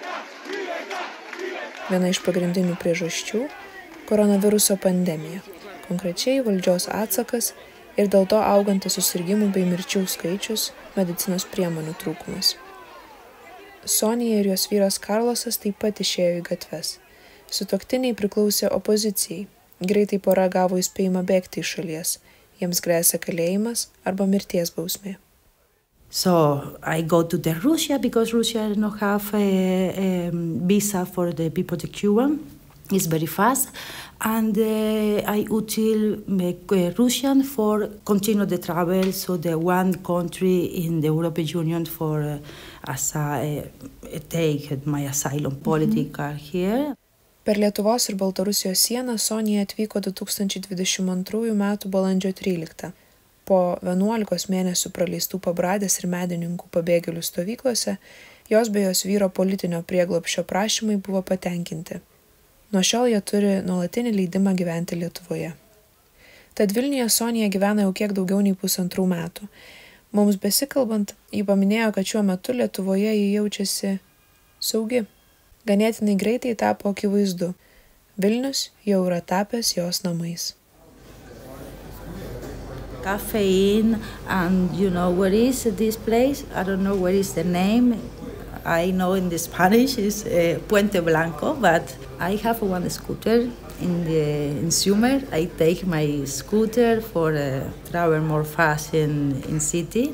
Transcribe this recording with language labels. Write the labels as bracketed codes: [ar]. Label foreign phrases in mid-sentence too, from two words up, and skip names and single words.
[lt] Viena iš pagrindinių priežasčių – koronaviruso pandemija, konkrečiai valdžios atsakas ir dėl to augantis susirgimų bei mirčių skaičius, medicinos priemonių trūkumas. Sonija ir jos vyras Karlosas taip pat išėjo į gatves. Sutuoktiniai priklausė opozicijai. Greitai pora gavo įspėjimą bėgti iš šalies. Jiems gresia kalėjimas arba mirties bausmė. [en] So I go to the Russia because Russia do not have a visa for the people to Cuba. It's very fast, and I util Russian for continue the travel. So the one country in the European Union for take my asylum political here. [lt] Per Lietuvos ir Baltarusijos sieną Sonija atvyko 2022 m. balandžio 13. Po 11 mėnesių praleistų Pabradės ir Medininkų pabėgėlių stovyklose, jos bei jos vyro politinio prieglobsčio prašymai buvo patenkinti. Nuo šiol jie turi nuolatinį leidimą gyventi Lietuvoje. Tad Vilniuje Sonija gyvena jau kiek daugiau nei 1,5 metų. Mums besikalbant, ji paminėjo, kad šiuo metu Lietuvoje ji jaučiasi saugi. Ganėtinai greitai tapo akivaizdu. Vilnius jau yra tapęs jos namais. [en] Cafe and you know where is this place? I don't know where is the name. I know in the Spanish is Puente Blanco, but I have one scooter in summer. I take my scooter for travel more fast in city.